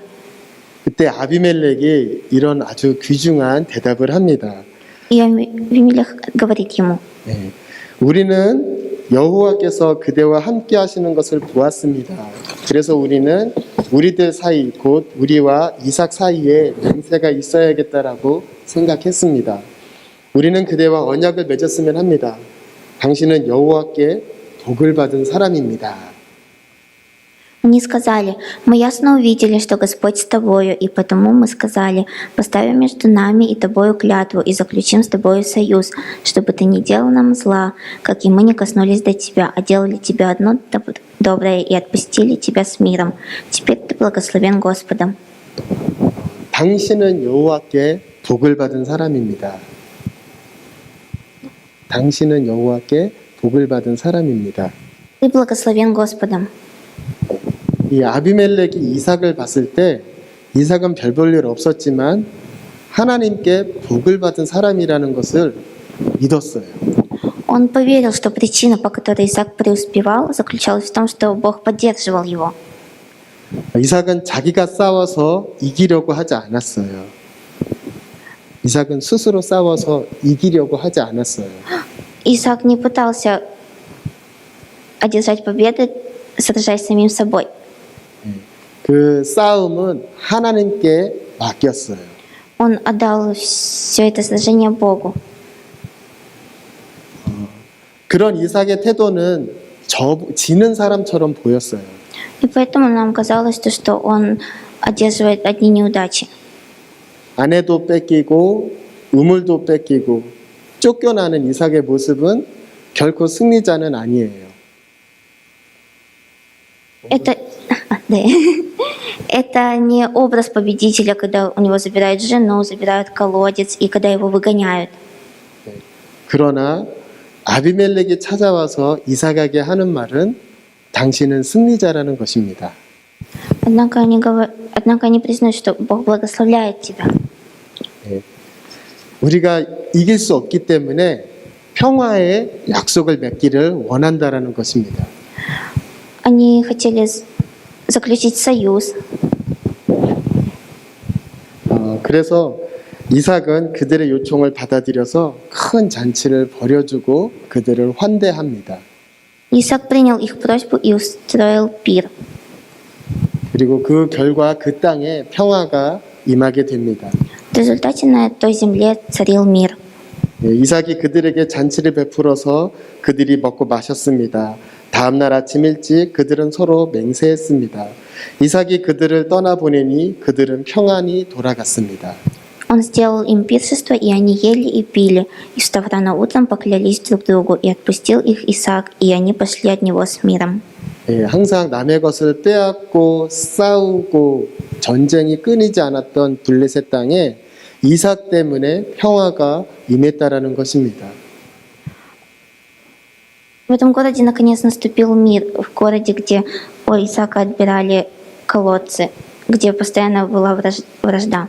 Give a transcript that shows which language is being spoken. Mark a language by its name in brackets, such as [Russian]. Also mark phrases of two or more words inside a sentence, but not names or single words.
[Korean] 그때 아비멜렉이 이런 아주 귀중한 대답을 합니다. [Russian] И Авимелех говорит ему, [Korean] 예. 우리는 여호와께서 그대와 함께 하시는 것을 보았습니다. 그래서 우리는 우리들 사이 곧 우리와 이삭 사이에 맹세가 있어야겠다라고 생각했습니다. 우리는 그대와 언약을 맺었으면 합니다. 당신은 여호와께 복을 받은 사람입니다. [Russian] они сказали, мы ясно увидели, что Господь с тобою, и потому мы сказали, поставим между нами и тобою клятву и заключим с тобою союз, чтобы ты не делал нам зла, как и мы не коснулись до тебя, а делали тебе одно доброе и отпустили тебя с миром. Теперь ты благословен Господом. [Korean] 당신은 여호와께 복을 받은 사람입니다. 당신은 여호와께 복을 받은 사람입니다. [Russian] Ты благословен Господом. [Korean] 이 아비멜렉이 이삭을 봤을 때 이삭은 별 볼 일 없었지만 하나님께 복을 받은 사람이라는 것을 믿었어요. [Russian] Он поверил, что причина, по которой Исаак преуспевал, заключалась в том, что Бог поддерживал его. [Korean] 이삭은 자기가 싸워서 이기려고 하지 않았어요. 이삭은 스스로 싸워서 이기려고 하지 않았어요. [Russian] Исаак не пытался одержать победы, сражаясь с самим собой. [Korean] 그 싸움은 하나님께 맡겼어요. [Russian] Он отдал все это сражение Богу. [Korean] 그런 이삭의 태도는 지는 사람처럼 보였어요. [Russian] И поэтому нам казалось, что он одерживает одни неудачи. [Korean] 아내도 뺏기고 우물도 뺏기고 쫓겨나는 이삭의 모습은 결코 승리자는 아니에요. [Russian] Это, да. Это не образ победителя, когда у него забирают жену, забирают колодец и когда его выгоняют. [Korean] 그러나 아비멜렉이 찾아와서 이삭에게 하는 말은 당신은 승리자라는 것입니다. [Russian] Однако они признают, что Бог благословляет тебя. [Korean] 우리가 이길 수 없기 때문에 평화의 약속을 맺기를 원한다라는 것입니다. [Russian] Они хотели заключить союз. [Korean] 그래서 이삭은 그들의 요청을 받아들여서 큰 잔치를 벌여주고 그들을 환대합니다. [Russian] Исаак принял их просьбу и устроил пир. [Korean] 그리고 그 결과 그 땅에 평화가 임하게 됩니다. [Russian] В результате на той земле царил мир. [Korean] 이삭이 그들에게 잔치를 베풀어서 그들이 먹고 마셨습니다. 다음 날 아침 일찍 그들은 서로 맹세했습니다. 이삭이 그들을 떠나보내니 그들은 평안히 돌아갔습니다. [Russian] Он сделал им пиршество, и они ели и пили. И встав рано утром, поклялись друг другу, и отпустил их Исаак, и они пошли от него с миром. [Korean] 항상 남의 것을 빼앗고 싸우고 전쟁이 끊이지 않았던 블레셋 땅에 이삭 때문에 평화가 임했다라는 것입니다. [Russian] В этом городе наконец наступил мир, в городе, где у Исаака отбирали колодцы, где постоянно была вражда.